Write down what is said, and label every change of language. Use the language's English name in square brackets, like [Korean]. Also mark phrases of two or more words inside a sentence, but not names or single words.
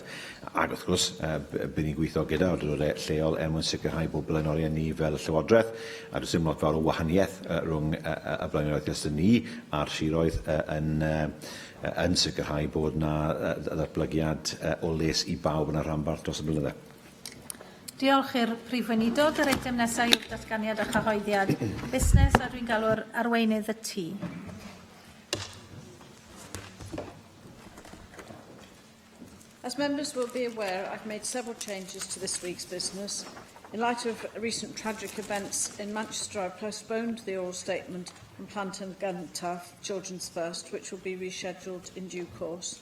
[Welsh] Ac wrth gwrs, bydd ni'n gweithio gyda awdurdodau lleol mwyn sicrhau bod blaenoriaeth ni fel Llywodraeth, a does dim lot fawr o wahaniaeth rhwng y blaenoriaeth ystod ni a'r siroedd yn sicrhau bod yna ddatblygiad o les i bawb yn y rhanbarth dros y blynydde. Diolch i'r Prif Weinidog. Yr eitem nesaf yw'r datganiad a chyhoeddiad. Busnes, a dwi'n galw'r arweinydd y tŷ. [English] As members will be aware, I've made several changes to this week's business. In light of recent tragic events in Manchester, I've postponed the oral statement on Plant and Gyntaf, Children's First, which will be rescheduled in due course.